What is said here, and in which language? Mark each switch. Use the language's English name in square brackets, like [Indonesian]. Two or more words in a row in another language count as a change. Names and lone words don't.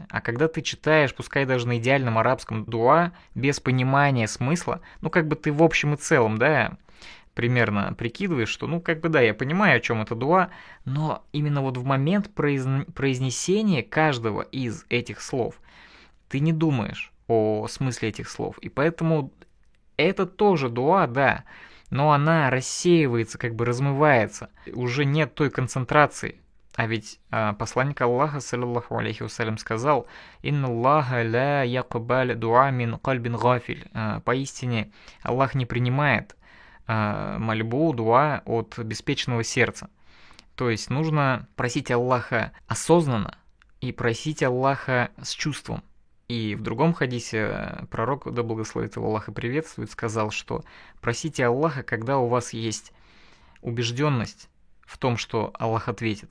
[Russian] А когда ты читаешь, пускай даже на идеальном арабском дуа, без понимания смысла, ну как бы ты в общем и целом, да, примерно прикидываешь, что ну как бы да, я понимаю, о чем это дуа, но именно вот в момент произнесения каждого из этих слов ты не думаешь о смысле этих слов. И поэтому это тоже дуа, да, но она рассеивается, как бы размывается. Уже нет той концентрации. А ведь посланник Аллаха, [Arabic] صلى الله عليه وسلم, [Russian] сказал: [Arabic] «إن الله لا يقبل دعاء من قلب غافل». [Russian] Поистине, Аллах не принимает мольбу, дуа от беспечного сердца. То есть нужно просить Аллаха осознанно и просить Аллаха с чувством. И в другом хадисе пророк, да благословит его Аллах и приветствует, сказал, что просите Аллаха, когда у вас есть убежденность в том, что Аллах ответит.